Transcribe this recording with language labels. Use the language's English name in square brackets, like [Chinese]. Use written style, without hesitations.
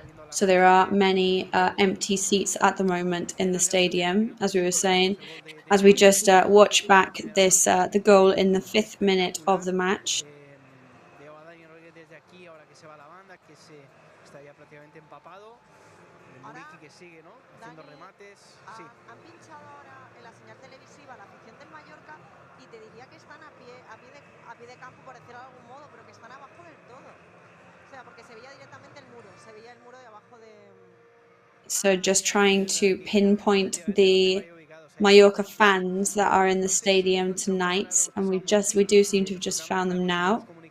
[English] So there are many empty seats at the moment in the stadium, as we were saying, as we just watch back this the goal in the 5th minute of the match. [Spanish] Veo a Dani Rodríguez desde aquí, ahora que se va la banda, que está ya prácticamente empapado. Muriqui que sigue, ¿no?, haciendo remates. Sí. Han pinchado ahora en la señal televisiva la afición del Mallorca y te diría que están a pie de campo, por decirlo de algún modo, pero que están abajo del todo. O sea, porque se veía directamente el muro, de abajo de... [English] So just trying to pinpoint the Mallorca fans that are in the stadium tonight, and we do seem to have just found them now.